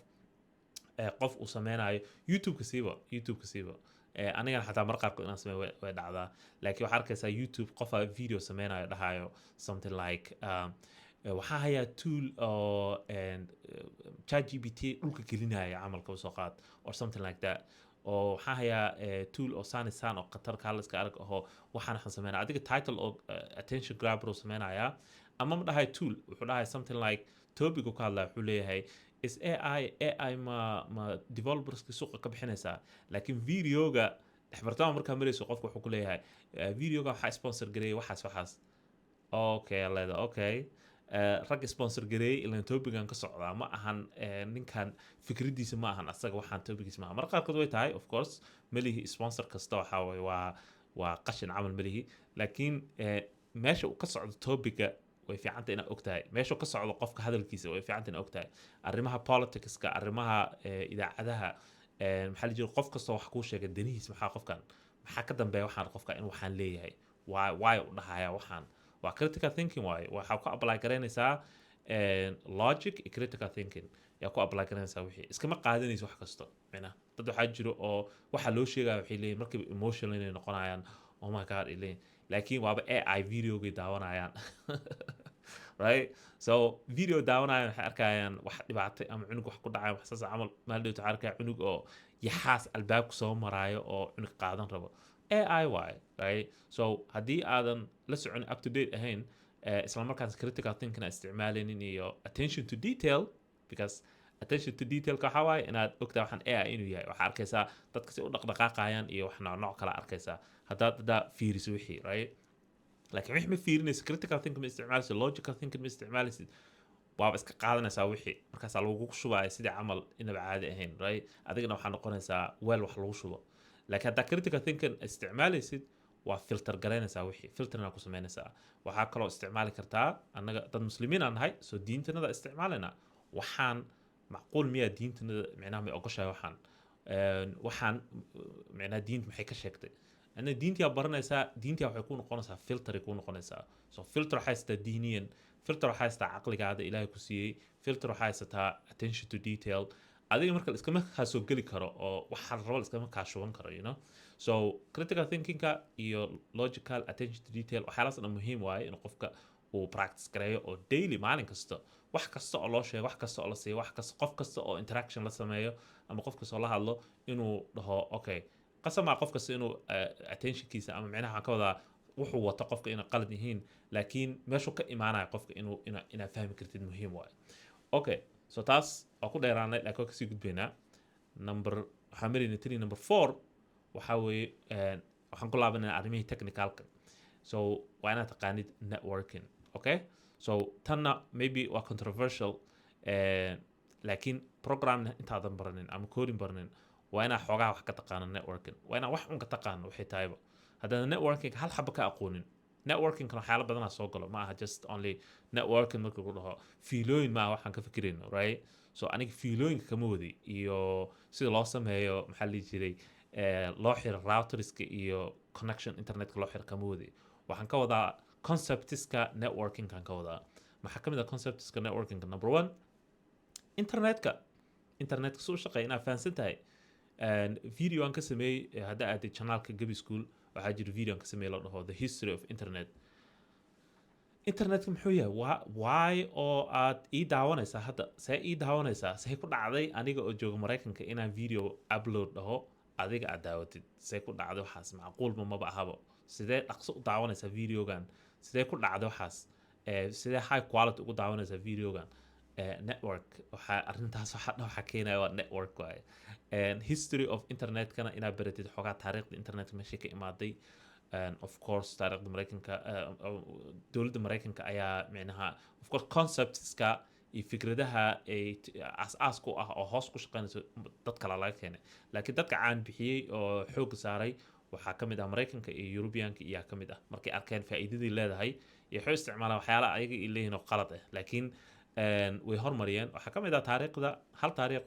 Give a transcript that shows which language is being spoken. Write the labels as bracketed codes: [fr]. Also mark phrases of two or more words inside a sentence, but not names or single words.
[so] qof uu sameynayo youtube-ka siiba anigana xataa mar qaarkood inaan sameeyo way dhacdaa laakiin waxaa arkaysaa youtube qofaa video sameynayo dhahayo [en] something like [so] waxaa hayaa tool oo ChatGPT dhulka gelinaya camalka soo qaad [en] or something like that [so] oo waxaa hayaa tool oo sanisan oo qatarka haliska arag oo waxaan sameynaa adiga title oo attention grabber oo sameynaya ama ma dhahay tool wuxuu dhahay [en] something like [so] topic uu ka hadlaya wuxuu leeyahay [en] is AI [so] ma developerska suuqa ka bixinaysaa laakiin videoga dhexbartama markaa marayso qofka wuxuu ku leeyahay videoga waxaa sponsor gareeyay waxaas okay leeda okay rag sponsor gareeyay ilaan topican ka socdaa ma ahan ninkan fikradiisa ma ahan asaga waxaan topigiisa ma ahan mar qaarkood way tahay [en] of course [so] malihi sponsor kasta waxaa waye waa qashin camal malihi laakiin meesha uu ka socdo topica way fiicanta inaad ogtahay meesha ka socdo qofka hadalkiisa way fiicanta inaad ogtahay arrimaha politicska arrimaha idaacadaha maxaa la jira qof kasta wax kuu sheegay danihiis maxaa ka dambeeya waxaan qofka in waxaan leeyahay why u dhahaya waxaan waa [en] critical thinking [so] waaye waxaa ku apply garaynaysaa logic iyo [en] critical thinking [so] yaa ku apply garaynaysaa wixii iskama qaadanaysa wax kasto macnaha dad waxaa jiro oo waxaa loo sheegaya waxay leeyihin markiiba emotional inay noqonayaan [en] oh my god [so] ay leeyihin laakiin waaba AI videogay daawanayaan [en] right so [so] video daawanayaan waxay arkayaan wax dhibaatay ama cunug wax ku dhacay wax saas camal maaldhow waxaa arkaya cunug oo yaxaas albaabku soo maraayo oo cunug qaadan rabo AI waaye [en] right so [so] haddii aadan la socon [en] up to date [so] ahayn isla markaas [en] critical thinking [so] isticmaalaynin iyo [en] attention to detail because attention to detailka [so] waxaa waaye inaad ogtaa waxaan AI inuu yahay waxaa arkaysaa dadka si u dhaqdhaqaaqayaan iyo wax nooc kala arkaysaa haddaa fiiriso wixii right laakiin wixii ma fiirinaysa [en] critical thinking [so] ma isticmaalaysid [en] logical thinking [so] ma isticmaalaysid waaba iska qaadanaysaa wixii markaasaa lagu shubaya sidii camal inaba caadi ahayn right adigana waxaa noqonaysaa weel wax lagu shubo laakiin haddaa [en] critical thinking [so] isticmaalaysid waa filter garaynaysaa wixii filterna ku samaynaysaa waxaa kaloo isticmaali kartaa annaga dad muslimiin aan nahay soo diintanada isticmaalina waxaan macquul miyaa diintanada micnaha may ogoshahay waxaan micnaha diinta maxay ka sheegtay ana diintii aad baranaysaa diintii waxay ku noqonaysaa filter ku noqonaysaa [en] so filter [so] waxay haystaa diiniyan filter waxay haystaa caqligaada ilaahay ku siiyey filter waxay haysataa [en] attention to detail [so] adiga marka iskama kaa soo geli karo oo waxa rabo iskama kaa shuban karo [en] you know so critical thinkingka [so] iyo [en] logical attention to detail [so] waxyaalahaas dhan muhiim waaye in qofka uu practice gareeyo oo daily maalin kasta wax kasta oo loo sheego wax kasta oo la siiyo wax kasta qof kasta oo interaction la sameeyo ama qof kasta oo la hadlo inuu dhaho okay qasama qof kasta inuu attentionkiisa ama micnaha waxaan ka wadaa wuxuu wato qofka inay qalad yihiin laakiin meeshuu ka imaanaya qofka inaa fahmi kartid muhiim waaye [en] okay so [so] taas waa ku dheeraanay laakiin waa kasii gudbaynaa waxaan marayna tiri number 4 waxaa weeye waxaan ku laabanayna arrimihii technicalka so waa inaad taqaanid networking [en] okay so [so] tanna maybe waa controversial laakiin program intaadan baranin ama coding baranin waa inaa xoogaa wax ka taqaano networking waa inaa wax un ka taqaano waxay tahayba haddana networking hal xaba ka aqoonin networking-kan waxyaalo badanaa soo galo ma aha [en] just only networking [so] marka lagu dhaho fiilooyin maaha waxaan ka fikirayno [en] right so [so] aniga fiilooyinka kama wadi iyo sida loo sameeyo maxaa la dhihi jiray loo xiro routerska iyo connection internetka loo xiro kama wadi waxaan ka wadaa conceptiska networking-kan ka wadaa maxaa ka mid ah conceptiska networking-ka number 1 internetka suu shaqeeya inaad fahansan tahay video aan ka sameeyey hadda aaday channelka Gabi School waxaa jira video aan ka sameeyey la dhaho [en] the history of internetka [so] muxuu yahay why oo aad ii daawanaysaa hadda see ii daawanaysaa see ku dhacday aniga oo jooga Mareykanka inaan video upload dhaho adiga aad daawatid see ku dhacday waxaas macquul maba ahaba sidee dhaqso u daawanaysaa videogan sidee ku dhacday waxaas sidee [en] high quality [so] ugu daawanaysaa videogan network waxaa arrintaas waxaa keenaya waa network waaye [en] history of internetkana [so] inaad baratid xoogaa taariikhda internetka meeshay ka imaaday [en] of course [so] taariikhda Mareykanka dowladda Mareykanka ayaa micnaha [en] of course conceptska [so] iyo fikradaha ay aas ku ah oo hoos ku shaqeynayso dad kale laga keenay laakiin dadka caan bixiyey oo xoog saaray waxaa ka mid ah Mareykanka iyo Europeanka iyaa ka mid ah markay arkeen faa'iidadii leedahay iyo waxay isticmaalaan waxyaalaha ayaga ay leeyihiin oo qalad ah laakiin way hormariyeen waxaa ka mid ah taariikhda hal taariikh